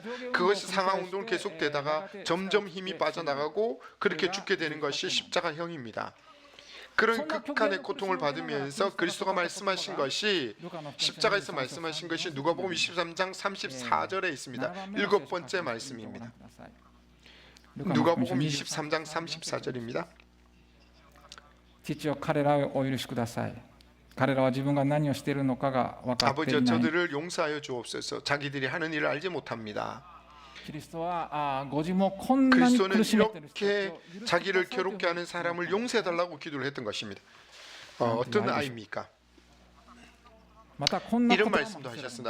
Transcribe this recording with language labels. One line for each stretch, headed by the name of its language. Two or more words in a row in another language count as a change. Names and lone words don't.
Korean: 그것이 상하 운동을 계속되다가 점점 힘이 빠져나가고 그렇게 죽게 되는 것이 십자가형입니다. 그런 극한의 고통을 받으면서 그리스도가 말씀하신 것이 십자가에서 말씀하신 것이 누가복음 23장 34절에 있습니다. 7번째 말씀입니다. 누가복음 23장 34절입니다.
Japanese: 父よ彼らをお許しください。彼らは自分が何をしているのかが分かっていない。
Korean: 아버지여 저들을 용서하여 주옵소서. 자기들이 하는 일을 알지 못합니다. 그리스도는 이렇게 자기를 괴롭게 하는 사람을 용서해달라고 기도를 했던 것입니다. 어떤 아이입니까? 이런 말씀도 하셨습니다.